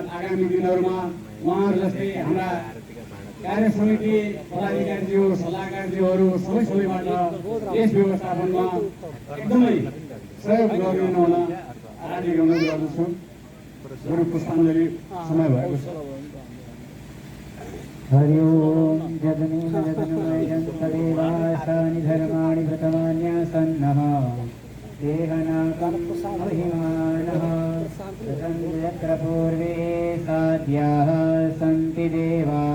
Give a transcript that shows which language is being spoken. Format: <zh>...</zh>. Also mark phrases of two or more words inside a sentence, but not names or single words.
<ne>आगामी दिनहरूमा उहाँहरू जस्तै हाम्रा कार्य समिति पदाधिकारीज्यू, सल्लाहकारज्यूहरू सबैबाट यस व्यवस्थापनमा एकदमै सहयोग गरिदिनु हुन हार्दिक अनुरोध गर्दछु। गुरु पुष्पाञ्जली समय भएको छ।</ne> <sa>हरि ओम जगनीन जगन्मयं तदेवासानि धर्माणि व्रतमान्यासन्नः देहनाकं महिमानः ततं यत्र पूर्वे साध्याः सन्ति देवाः।</sa>